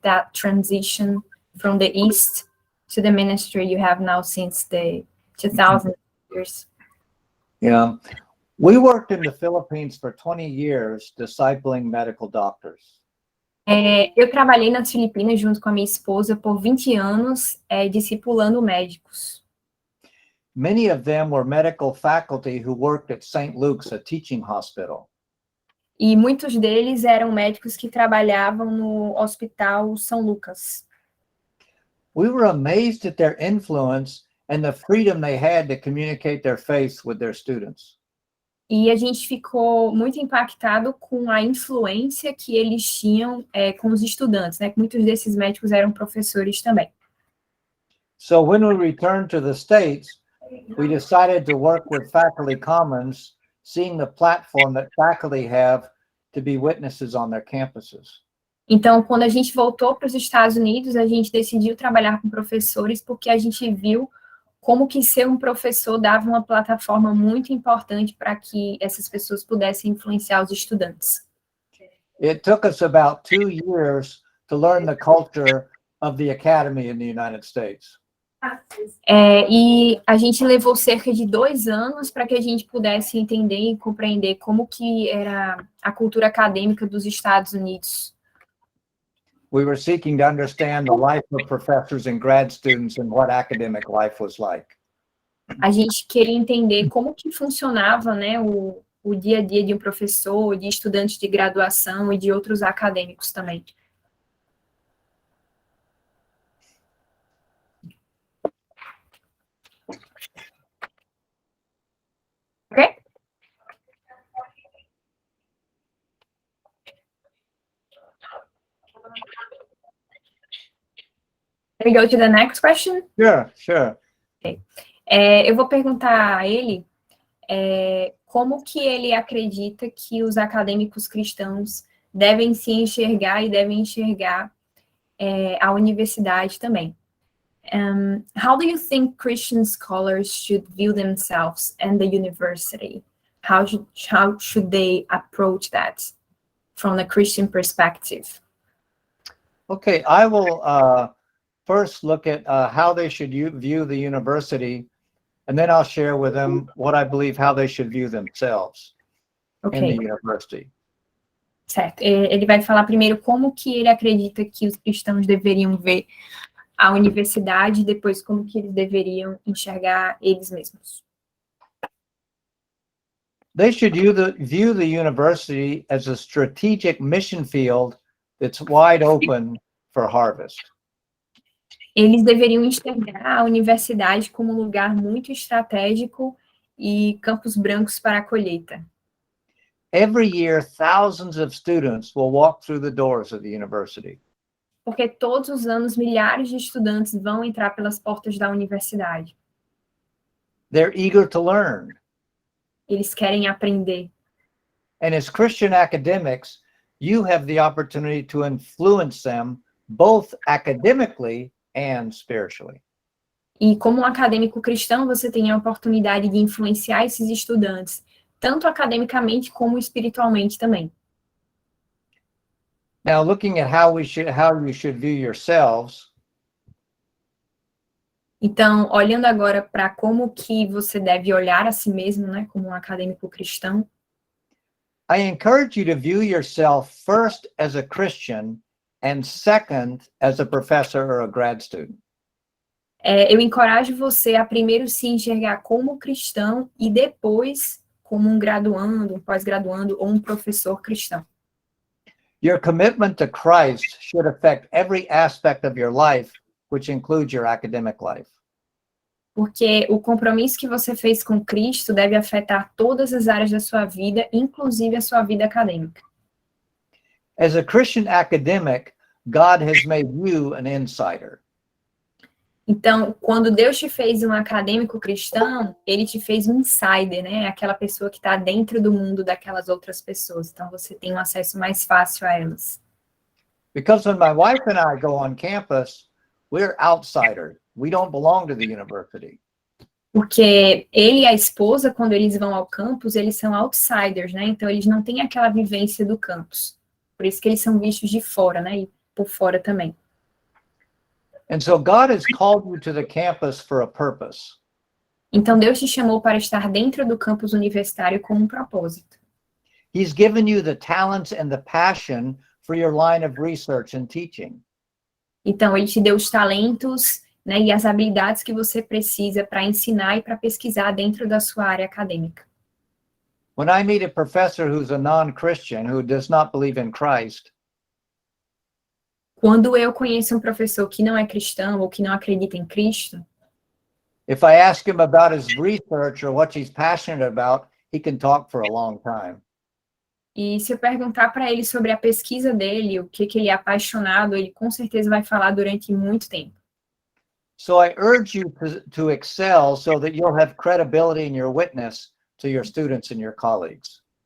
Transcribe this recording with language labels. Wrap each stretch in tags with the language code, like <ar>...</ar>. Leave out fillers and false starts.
<en>that transition from the East to the ministry you have now since the 2000 years? Yeah. We worked in the Philippines for 20 years discipling medical doctors.</en> <pt>Eu trabalhei nas Filipinas junto com a minha esposa por 20 anos, discipulando médicos.</pt> <en>Many of them were medical faculty who worked at St. Luke's, a teaching hospital.</en> <pt>E muitos deles eram médicos que trabalhavam no Hospital São Lucas.</pt> <en>We were amazed at their influence and the freedom they had to communicate their faith with their students.</en> <pt>E a gente ficou muito impactado com a influência que eles tinham com os estudantes, né? Muitos desses médicos eram professores também.</pt> <en>So when we returned to the States, we decided to work with Faculty Commons, seeing the platform that faculty have to be witnesses on their campuses.</en> <pt>Então, quando a gente voltou para os Estados Unidos, a gente decidiu trabalhar com professores porque a gente viu como que ser um professor dava uma plataforma muito importante para que essas pessoas pudessem influenciar os estudantes.</pt> <en>It took us about 2 years to learn the culture of the academy in the United States.</en> <pt>E a gente levou cerca de 2 anos para que a gente pudesse entender e compreender como que era a cultura acadêmica dos Estados Unidos.</pt> <en>We were seeking to understand the life of professors and grad students and what academic life was like.</en> <pt>A gente queria entender como que funcionava, né, o dia a dia de um professor, de estudantes de graduação e de outros acadêmicos também.</pt> <en>Okay? Can we go to the next question? Sure. Okay.</en> <pt>Eu vou perguntar a ele como que ele acredita que os acadêmicos cristãos devem se enxergar e devem enxergar a universidade também.</pt> <en>How do you think Christian scholars should view themselves and the university? How should they approach that from the Christian perspective? Okay, I will first look at how they should view the university, and then I'll share with them what I believe how they should view themselves in the university.</en> <pt>Certo. Ele vai falar primeiro como que ele acredita que os cristãos deveriam ver a universidade e depois como que eles deveriam enxergar eles mesmos.</pt> <en>They should view the university as a strategic mission field that's wide open for harvest.</en> <pt>Eles deveriam enxergar a universidade como um lugar muito estratégico e campos brancos para a colheita.</pt> <en>Every year, thousands of students will walk through the doors of the university.</en> <pt>Porque todos os anos milhares de estudantes vão entrar pelas portas da universidade.</pt> <en>They're eager to learn.</en> <pt>Eles querem aprender.</pt> <en>And as Christian academics, you have the opportunity to influence them both academically and spiritually.</en> <pt>E como um acadêmico cristão, você tem a oportunidade de influenciar esses estudantes, tanto academicamente como espiritualmente também.</pt> <en>Now, looking at how you should view yourselves.</en> <pt>Então, olhando agora para como que você deve olhar a si mesmo, né, como um acadêmico cristão.</pt> <en>I encourage you to view yourself first as a Christian and second as a professor or a grad student.</en> <pt>Eu encorajo você a primeiro se enxergar como cristão e depois como um graduando, um pós-graduando ou um professor cristão.</pt> <en>Your commitment to Christ should affect every aspect of your life, which includes your academic life.</en> <pt>Porque o compromisso que você fez com Cristo deve afetar todas as áreas da sua vida, inclusive a sua vida acadêmica.</pt> <en>As a Christian academic, God has made you an insider.</en> <pt>Então, quando Deus te fez um acadêmico cristão, ele te fez um insider, né? Aquela pessoa que está dentro do mundo daquelas outras pessoas. Então, você tem um acesso mais fácil a elas.</pt> <en>Because when my wife and I go on campus, we're outsiders. We don't belong to the university.</en> <pt>Porque ele e a esposa, quando eles vão ao campus, eles são outsiders, né? Então, eles não têm aquela vivência do campus. Por isso que eles são vistos de fora, né? E por fora também.</pt> <en>And so God has called you to the campus for a purpose.</en> <pt>Então, Deus te chamou para estar dentro do campus universitário com um propósito.</pt> <en>He's given you the talents and the passion for your line of research and teaching.</en> <pt>Então, Ele te deu os talentos, né, e as habilidades que você precisa para ensinar e para pesquisar dentro da sua área acadêmica.</pt> <en>When I meet a professor who's a non-Christian, who does not believe in Christ,</en> <pt>Quando eu conheço um professor que não é cristão ou que não acredita em Cristo,</pt> <en>if I ask him about his research or what he's passionate about, he can talk for a long time.</en> <pt>e se eu perguntar para ele sobre a pesquisa dele, o que ele é apaixonado, ele com certeza vai falar durante muito tempo.</pt> <en>So I urge you to excel so that you'll have credibility in your witness to your students and your colleagues.</en>